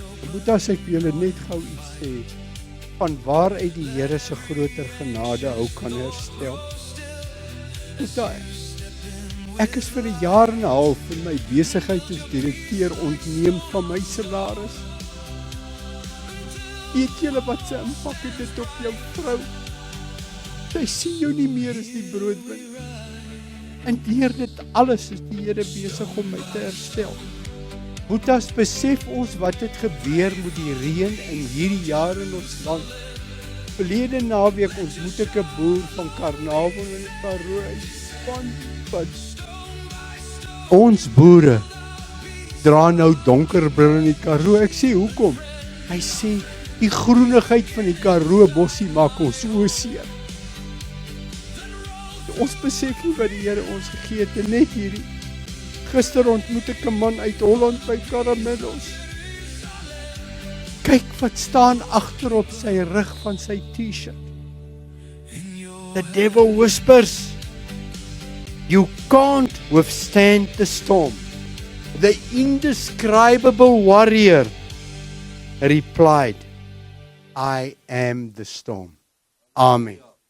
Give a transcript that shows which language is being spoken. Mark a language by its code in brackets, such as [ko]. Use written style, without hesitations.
[af] Moet as ek vir julle net gou iets sê, van waaruit die Here se groter genade hou kan herstel. Ek is vir 'n jaar en 'n half in my besigheid as direkteur ontneem van my salaris. Weet julle wat se impak het dit op jou vrou? Sy sien jou nie meer as die broodwinner. En deur dit alles is die Here besig om my te herstel. Boetas, besef ons wat het gebeur met die reën in hierdie jaar in ons land. Verlede naweek ontmoet ek 'n boer van Carnaval in Karoo. Van ons boere dra nou donkerbril in die Karoo. Ek sê, hoekom? Hy sê, die groenigheid van die Karoo bossie maak ons so seer. Ons besef nie wat die Here ons gegee het, en net hierdie. Gister ontmoet ek 'n man uit Holland by Karamellos. Kyk wat staan agter op sy rug van sy T-shirt. [en] The devil whispers, you can't withstand the storm. The indescribable warrior replied, I am the storm. Amen.